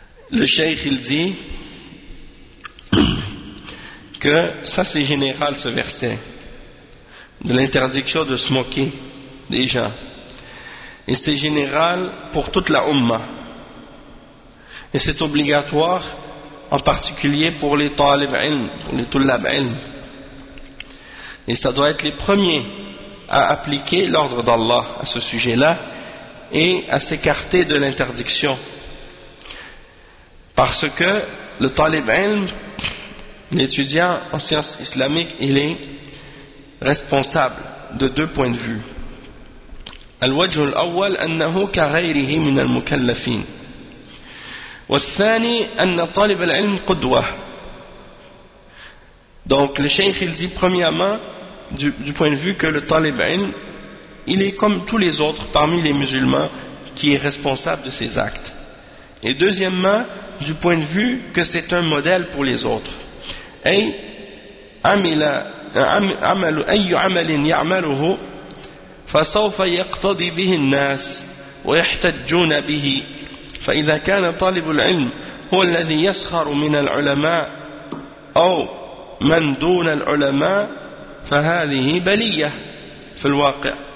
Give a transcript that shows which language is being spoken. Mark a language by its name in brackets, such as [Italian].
[French] Le cheikh il dit que ça c'est général ce verset de l'interdiction de se moquer des gens et c'est général pour toute la Ummah et c'est obligatoire en particulier pour les talib ilm, pour les tullab ilm et ça doit être les premiers à appliquer l'ordre d'Allah à ce sujet là et à s'écarter de l'interdiction. Parce que le talib ilm, l'étudiant en sciences islamiques, il est responsable de deux points de vue. [Arabic] الوجه الأول أنه كغيره من المكلفين والثاني أن طالب العلم قدوة. [French] Donc le cheikh il dit premièrement du point de vue que le talib ilm, il est comme tous les autres parmi les musulmans qui est responsable de ses actes. Et deuxièmement du point de vue que c'est un modèle pour les autres. [Arabic] أي عمل عمل أي عمل يعمله فسوف يقتضي به الناس ويحتجون به. فإذا كان طالب العلم هو الذي يسخر من العلماء أو من دون العلماء فهذه بلية في الواقع.